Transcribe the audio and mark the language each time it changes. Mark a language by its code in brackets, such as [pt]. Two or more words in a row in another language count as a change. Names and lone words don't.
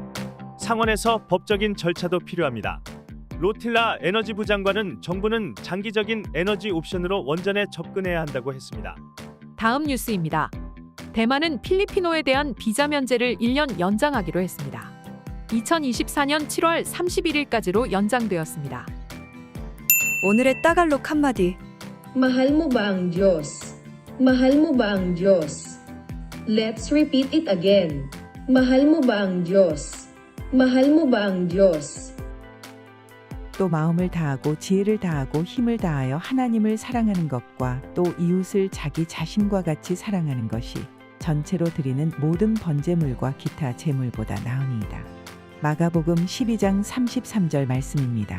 [ko] 상원에서 법적인 절차도 필요합니다. 로틸라 에너지부 장관은 정부는 장기적인 에너지 옵션으로 원전에 접근해야 한다고 했습니다. 다음 뉴스입니다. 대만은 필리피노에 대한 비자 면제를 1년 연장하기로 했습니다. 2024년 7월 31일까지로 연장되었습니다. 오늘의 따갈록 한마디. [tl] Mahal mo ba ang Diyos? Mahal mo ba ang Diyos? [en] Let's repeat it again. [tl] Mahal mo ba ang Diyos? Mahal mo ba ang Diyos? [ko] 또 마음을 다하고 지혜를 다하고 힘을 다하여 하나님을 사랑하는 것과 또 이웃을 자기 자신과 같이 사랑하는 것이 전체로 드리는 모든 번제물과 기타 제물보다 나으니이다. 마가복음 12장 33절 말씀입니다.